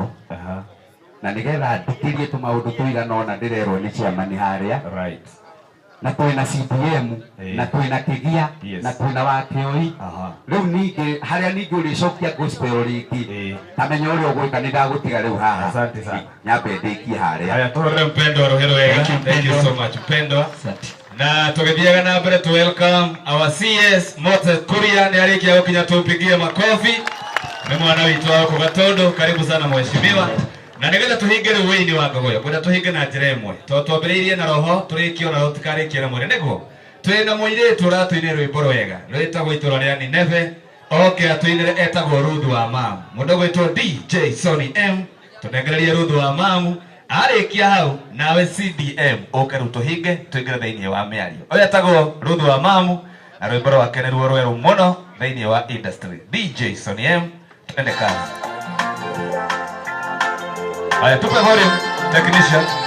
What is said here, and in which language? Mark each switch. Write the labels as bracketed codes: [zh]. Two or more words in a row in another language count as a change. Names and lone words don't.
[ki] Na nĩgetha ndikĩrie tũmaũndũ tũigana ũna ndĩrerwo nĩ chairman harĩa. [en] Right. [ki] Na twĩna CDM, na twĩna Kĩgia, na twĩna Wakĩoi. Rĩu ningĩ harĩa ningĩ ũrĩcokia gospel rĩngĩ. Tamenya ũrĩa ũgwĩka nĩ ndagũtiga rĩu haha. [sw] Asante sana. [ki] Nyambe ndĩkie harĩa. Haya tũrore Mpendwa rohero wega. [en] Thank you so much Mpendwa. [ki] Na tugithiaga na mbere [en] to welcome our CS [ki] Moses Kuria ni arikia gukinya [sw] tupigie makofi. [ki] Ni mwana witu wako Gatondo, [sw] karibu sana mheshimiwa. [ki] Na nigetha tuhinge riu wini wa ngogoyo, kwenda tuhinge na njira imwe. Twambiriirie na roho, turikio na tutikarikie na mwire niguo. Twina muiritu ratuine rwimbo rwega. Rwitagwo itura ria Nineve. Oke atuinire etagwo Ruthu wa Mamu. Mundu gwitwo DJ Sonny M. Tunengererie Ruthu wa Mamu. Arikia hau nawe CDM oke ruto hinge tuingire thĩinĩ wa mĩario. Oya etagwo Ruthu wa Mamu na rwĩmbo rwake nĩ ruo rwerũ mũno thĩinĩ wa industry. [sw] DJ Sonny M, twende kazi. Haya tupe volume technician.